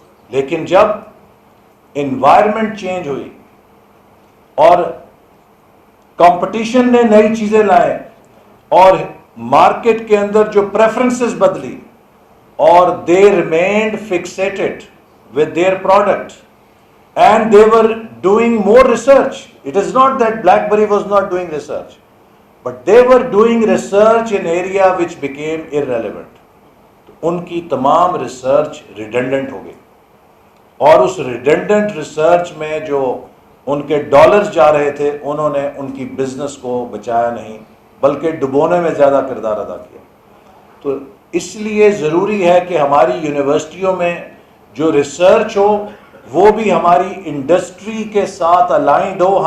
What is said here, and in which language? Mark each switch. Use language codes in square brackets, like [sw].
[ur] لیکن جب environment change ہوئی اور کمپٹیشن نے نئی چیزیں لائیں اور مارکیٹ کے اندر جو پریفرنسز بدلی اور [en] they remained fixated with their product and they were doing more research. It is not that BlackBerry was not doing research, but they were doing research in area which became irrelevant. [ur] ان کی تمام research redundant ہو گئی، اور اس redundant research میں جو ان کے dollars جا رہے تھے، انہوں نے ان کی بزنس کو بچایا نہیں بلکہ ڈبونے میں زیادہ کردار ادا کیا. تو اس لیے ضروری ہے کہ ہماری یونیورسٹیوں میں جو ریسرچ ہو وہ بھی ہماری انڈسٹری کے ساتھ الائنڈ ہو.